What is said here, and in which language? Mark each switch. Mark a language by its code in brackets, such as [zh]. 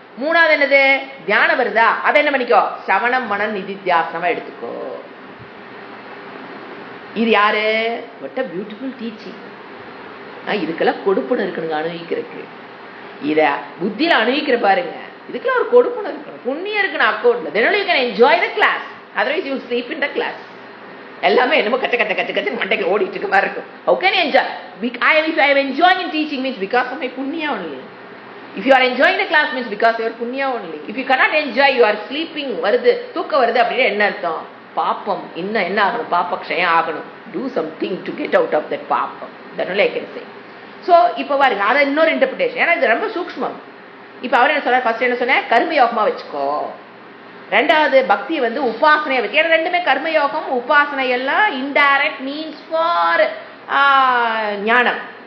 [ta] மூணாவது என்னது, தியானம் வருதா, அதை என்ன பண்ணிக்கோ, சவணம் மனம் நிதித்தியாசனமா எடுத்துக்கோ. இது யாரு? [en] What a beautiful teaching. [ta] இதுக்கெல்லாம் கொடுப்பணம் இருக்கணுங்க அனுபவிக்கிறதுக்கு. இத புத்தியில அனுபவிக்கிற பாருங்க, இதுக்கெல்லாம் ஒரு கொடுப்பணம் இருக்கணும், புண்ணியம் இருக்கணும் அக்கௌண்ட்ல. [en] then only you can enjoy the class, otherwise you will sleep in the class. [ta] எல்லாமே என்னமோ கச்ச கச்ச கச்ச கச்ச மண்டைக்கு ஓடிட்டு இருக்க மாதிரி இருக்கும். [en] how can you enjoy? If I am enjoying in teaching means because of my punya only. If you are enjoying the class means because of your punya only. If you cannot enjoy, you are sleeping, [ta] வருது தூக்க வருது அப்படின்னா என்ன அர்த்தம்? பாப்பம் இன்னும் என்ன ஆகணும், பாப்பக்ஷயம் ஆகணும். [en] do something to get out of that பாப்பம். that only I can say. [ta] so இப்போ பாருங்க, அதை இன்னொரு இன்டர்பிரேஷன். ஏன்னா இது ரொம்ப சூக்ஷ்மம். இப்போ அவர் என்ன சொல்றாரு, ஃபர்ஸ்ட் என்ன சொன்ன, கர்மயோகமா வச்சுக்கோ. ரெண்டாவது பக்தி வந்து உபாசனையை வச்சு. ஏன்னா ரெண்டுமே கர்மயோகம் உபாசனை எல்லாம் [en] Indirect means for ஞானம்.